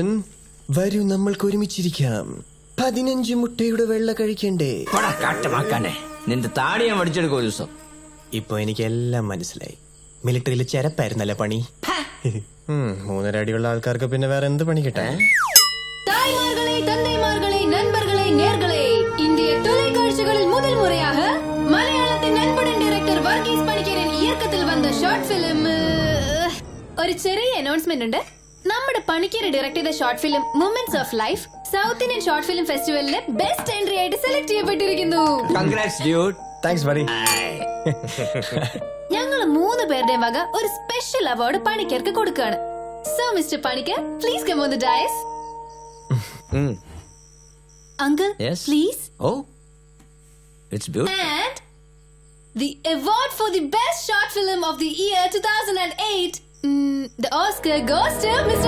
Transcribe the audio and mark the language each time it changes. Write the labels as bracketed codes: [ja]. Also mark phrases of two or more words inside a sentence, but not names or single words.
[ml] വരൂ, നമ്മൾക്ക് ഒരുമിച്ചിരിക്കാം. 15 മുട്ടയുടെ വെള്ള കഴിക്കണ്ടേ? പോടാ കാട്ടുമാക്കാനെ, നിന്റെ താടി ഞാൻ പഠിച്ചെടുക്കും ഒരു ദിവസം. ഇപ്പൊ എനിക്കെല്ലാം മനസ്സിലായി. മിലിറ്ററിയിൽ ചെരപ്പായിരുന്നല്ലേ പണി. 3 അടിയുള്ള ആൾക്കാർക്ക് പിന്നെ വേറെ എന്ത് പണി കിട്ടാൻ? [ta] தாய்மார்களே, தந்தைமார்களே, நண்பர்களே, நேர்களே, இந்திய தொலைக்காட்சிகளில் முதல் முறையாக மலையாளத்தின் நண்பனின் டைரக்டர் வர்கீஸ் பணிக்கரன் இயக்கத்தில் வந்த [en] short film. [ml] ഒരു ചെറിയ അനൗൺസ്മെന്റ് ഉണ്ട്. നമ്മുടെ പണിക്കര് ഡയറക്ട് ചെയ്ത [en] short film [ml] മൊമെന്റ്സ് ഓഫ് ലൈഫ് സൗത്ത് ഇന്ത്യൻ ഷോർട്ട് ഫിലിം ഫെസ്റ്റിവലിലെ [en] best entry [ml] ആയിട്ട് സെലക്ട് ചെയ്യപ്പെട്ടിരിക്കുന്നു. [en] Congrats dude. Thanks buddy. [ml] ഞങ്ങൾ 3 പേരുടെയും വക ഒരു [en] special award [ml] പണിക്കർക്ക് കൊടുക്കുകയാണ്. [en] So Mister Panicker, Please come on the dais. Uncle, Yes? please. Oh, it's beautiful. And the award for the best short film of the year 2008, the Oscar goes to Mr.